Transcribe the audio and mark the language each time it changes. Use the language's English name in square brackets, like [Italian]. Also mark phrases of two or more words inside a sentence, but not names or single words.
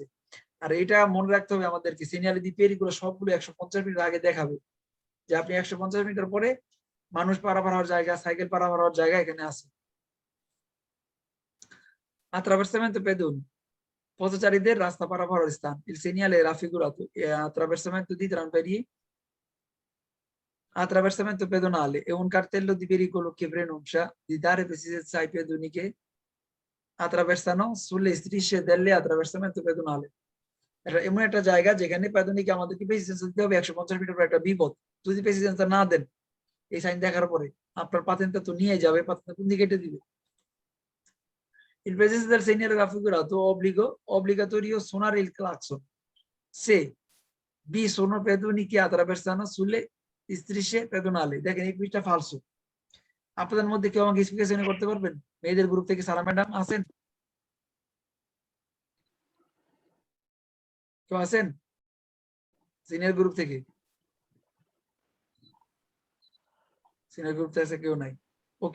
[Bangla] আর এটা মনে রাখতে হবে আমাদেরকে, [Italian] segnale di pericolo [Bangla] সবগুলো 150 মিটার আগে দেখাবে, যে আপনি 150 মিটার পরে মানুষ পারাপার হওয়ার জায়গা, সাইকেল পারাপার হওয়ার জায়গা এখানে আছে। [Italian] attraversamento pedoni, [Bangla] পথচারীদের রাস্তা পারাপার হওয়ার স্থান। [Italian] Il segnale è raffigurato attraversamento di tranviarie, attraversamento pedonale è un cartello di pericolo che preannuncia di dare presidenza ai pedoni che attraversano sulle strisce delle attraversamento pedonale। [Bangla] এটা এমন একটা জায়গা যেখানে পেদনিকে আমাদেরকে প্রেসিডেন্স দিতে হবে 150 মিটার পর একটা বিপদ। যদি প্রেসিডেন্স না দেন এই সাইন দেখার পরে, আপনার পাতেনটা তো নিয়ে যাবে, পাতেনটা কোন দিকে কেটে দিবে। [Italian] Il presidente del segnale raffigurato obbligatorio suonare il clacson se vi sono pedoni che attraversano sulle strisce pedonali। [Bangla] দেখেন এই পিসটা ফালসো। আপনাদের মধ্যে কেউ আমাকে এক্সপ্লিকেশন করতে পারবেন? মেয়েদের গ্রুপ থেকে সারা ম্যাডাম আছেন? কেউ আছেন সিনিয়র গ্রুপ থেকে? সিনিয়র গ্রুপ থেকে কেউ নাই? ওকে,